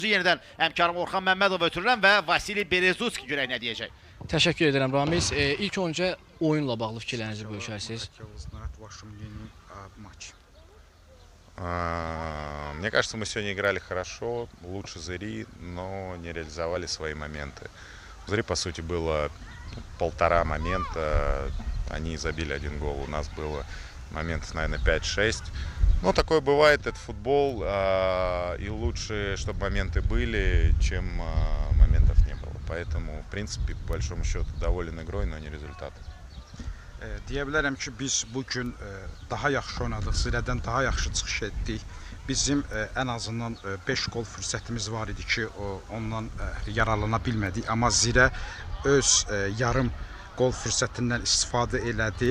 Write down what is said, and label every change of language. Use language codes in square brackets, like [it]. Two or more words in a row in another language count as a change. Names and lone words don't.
[az] Yenidən həmkarım Orxan Məmmədov ötürürəm və Vasili Berezutski görək nə deyəcək. Təşəkkür edirəm Ramiz. İlk öncə oyunla bağlı fikirlərinizi bölüşərsiniz. [ru] Мне кажется, мы сегодня играли хорошо, лучше Зыри, но не реализовали свои моменты. У Зыри, по сути, было полтора момента, они забили один гол, у нас было моментов, наверное, 5-6. Ну, такое бывает, это футбол, и лучше, чтобы моменты были, чем моментов не было. Поэтому, в принципе, по большому счету, доволен игрой, но не результатом. [az] Deyə bilərəm ki, biz bugün daha yaxşı oynadıq, Zirədən daha yaxşı çıxış etdik. Bizim ən azından 5 gol fürsətimiz var idi ki, ondan yararlana bilmədik. Amma Zirə öz yarım gol fürsətindən istifadə elədi.